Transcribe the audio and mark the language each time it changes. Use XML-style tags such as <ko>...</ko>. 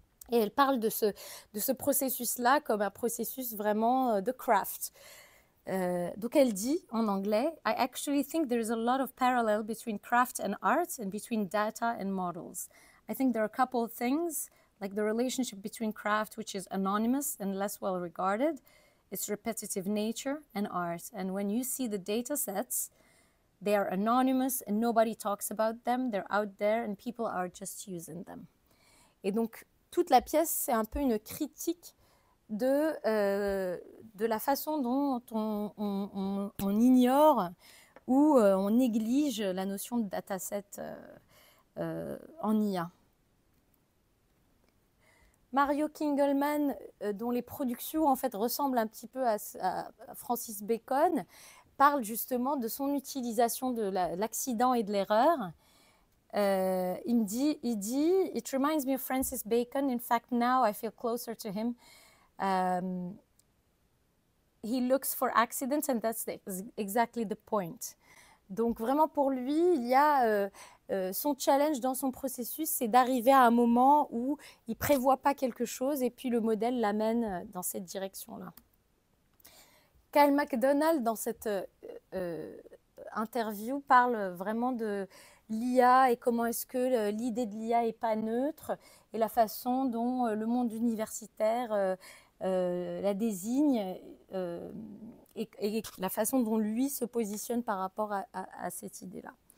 <fr>Et elle parle de ce processus-là comme un processus vraiment de craft. Donc elle dit en anglais,</fr> <en>I actually think there is a lot of parallel between craft and art and between data and models. I think there are a couple of things, like the relationship between craft, which is anonymous and less well regarded, its repetitive nature, and art. And when you see the data sets, they are anonymous and nobody talks about them. They're out there and people are just using them.</en> <fr>Et donc, toute la pièce, c'est un peu une critique de la façon dont on ignore ou on néglige la notion de dataset en IA. Mario Kingelman, dont les productions en fait ressemblent un petit peu à Francis Bacon, parle justement de son utilisation de l'accident et de l'erreur. Il dit,</fr> <en>it reminds me of Francis Bacon. In fact, now I feel closer to him. He looks for accidents and that's exactly the point.</en> <fr>Donc vraiment pour lui, il y a son challenge dans son processus, c'est d'arriver à un moment où il ne prévoit pas quelque chose et puis le modèle l'amène dans cette direction-là. Kyle MacDonald, dans cette interview, parle vraiment de l'IA et comment est-ce que l'idée de l'IA n'est pas neutre et la façon dont le monde universitaire la désigne et la façon dont lui se positionne par rapport à cette idée-là.</fr>